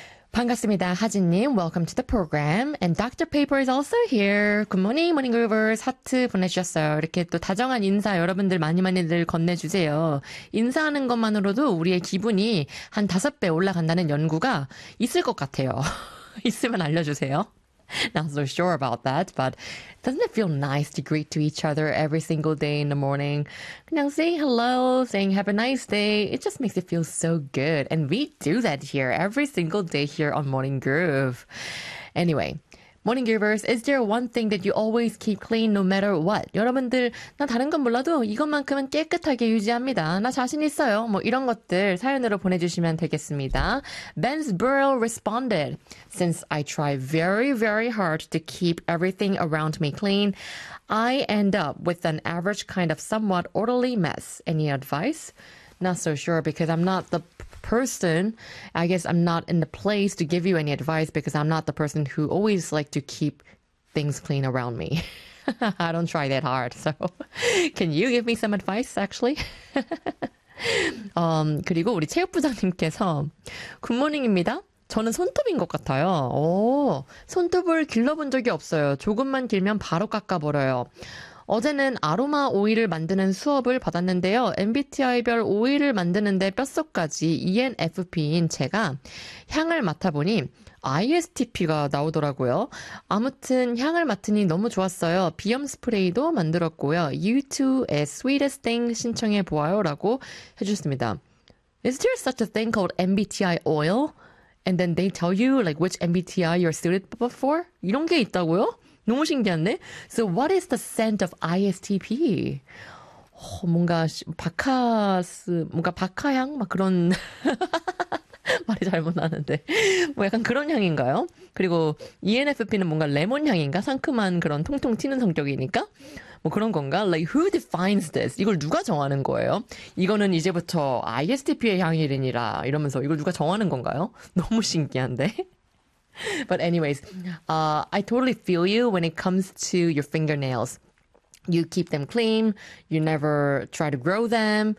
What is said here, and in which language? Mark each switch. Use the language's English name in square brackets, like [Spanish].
[Korean] 반갑습니다, 하진님. [English] Welcome to the program. And Dr. Paper is also here. Good morning, Morning Groovers. [Korean] 하트 보내주셨어요. 이렇게 또 다정한 인사 여러분들 많이 많이들 건네주세요. 인사하는 것만으로도 우리의 기분이 한 5배 올라간다는 연구가 있을 것 같아요. 있으면 알려주세요. [English] Not so sure about that, but doesn't it feel nice to greet to each other every single day in the morning? Now saying hello, saying have a nice day, it just makes it feel so good. And we do that here every single day here on Morning Groove. Anyway, Morning Groovers, is there one thing that you always keep clean no matter what? [Korean] 여러분들, 나 다른 건 몰라도 이것만큼은 깨끗하게 유지합니다. 나 자신 있어요. 뭐 이런 것들 사연으로 보내주시면 되겠습니다. [English] Ben's Burrow responded, Since I try very, very hard to keep everything around me clean, I end up with an average kind of somewhat orderly mess. Any advice? Not so sure because I'm not the person. I guess I'm not in the place to give you any advice because I'm not the person who always like to keep things clean around me. I don't try that hard. So, can you give me some advice, actually? [Korean] 그리고 우리 체육부장님께서 굿모닝입니다. 저는 손톱인 것 같아요. 오, 손톱을 길러본 적이 없어요. 조금만 길면 바로 깎아버려요. 어제는 아로마 오일을 만드는 수업을 받았는데요. MBTI별 오일을 만드는데 뼛속까지 ENFP인 제가 향을 맡아보니 ISTP가 나오더라고요. 아무튼 향을 맡으니 너무 좋았어요. 비염 스프레이도 만들었고요. U2의 Sweetest Thing 신청해 보아요라고 해주셨습니다. [English] Is there such a thing called MBTI oil? And then they tell you like which MBTI you're suited for? [Korean] 이런 게 있다고요? 너무 신기한데? [English] So what is the scent of ISTP? [Korean] 뭔가 바카스, 뭔가 바카향? 막 그런 말이 잘못 나는데 뭐 약간 그런 향인가요? 그리고 ENFP는 뭔가 레몬 향인가? 상큼한 그런 통통 튀는 성격이니까 뭐 그런 건가? [English] Like who defines this? [Korean] 이걸 누가 정하는 거예요? 이거는 이제부터 ISTP의 향이니라 이러면서 이걸 누가 정하는 건가요? 너무 신기한데? [English] But anyways, I totally feel you when it comes to your fingernails. You keep them clean, you never try to grow them,